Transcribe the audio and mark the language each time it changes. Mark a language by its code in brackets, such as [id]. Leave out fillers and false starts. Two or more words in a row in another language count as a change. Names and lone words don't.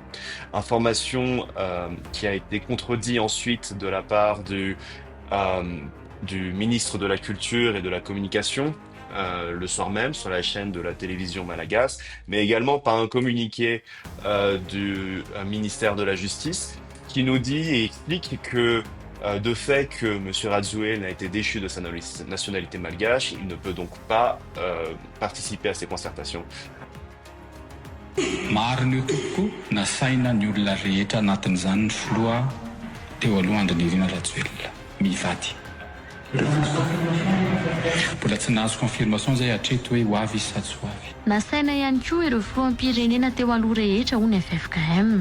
[fr] Information qui a été contredite ensuite de la part euh, du ministre de la Culture et de la Communication le soir même sur la chaîne de la télévision malagasy, mais également par un communiqué du ministère de la Justice qui nous dit et explique que de fait que M. Radzuel a été déchu de sa nationalité malgache, il ne peut donc pas participer à ces concertations. [mg] Mariny io tompoko nasaina ny olona rehetra anatin'izany ny filoha teo aloha Andrinirina Rajoelina mivady. Mbola tsy nahazo confirmation zay hatreto hoe ho avy izy sa tsy ho avy. Nasaina ihany koa ireo filoham-pirenena teo aloha rehetra hono FFKM.